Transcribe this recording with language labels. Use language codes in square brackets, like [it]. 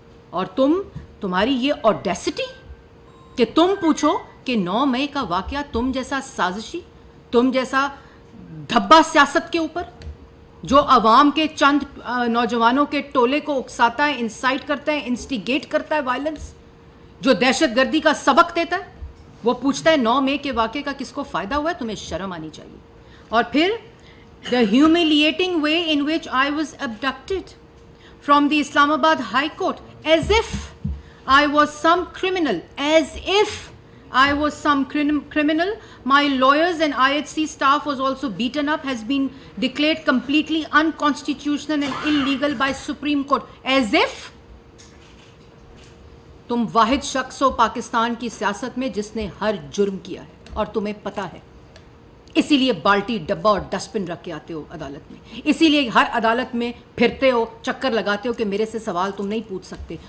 [ur] اور تمہاری یہ آڈیسٹی کہ تم پوچھو کہ 9 مئی کا واقعہ تم جیسا سازشی, تم جیسا دھبا سیاست کے اوپر جو عوام کے چند نوجوانوں کے ٹولے کو اکساتا ہے, انسائٹ کرتا ہے, انسٹیگیٹ کرتا ہے وائلنس, جو دہشت گردی کا سبق دیتا ہے, وہ پوچھتا ہے 9 مئی کے واقعے کا کس کو فائدہ ہوا ہے. تمہیں شرم آنی چاہیے. اور پھر [en] the humiliating way in which I was abducted from the Islamabad High Court, as if I was some criminal, as if I was some criminal. My lawyers and IHC staff was also beaten up, has been declared completely unconstitutional and illegal by Supreme Court. As if [ur] تم واحد شخص ہو پاکستان کی سیاست میں جس نے ہر جرم کیا ہے اور تمہیں پتہ ہے, اسی لیے بالٹی ڈبہ اور ڈسٹ بن رکھ کے آتے ہو عدالت میں, اسی لیے ہر عدالت میں پھرتے ہو, چکر لگاتے ہو کہ میرے سے سوال تم نہیں پوچھ سکتے.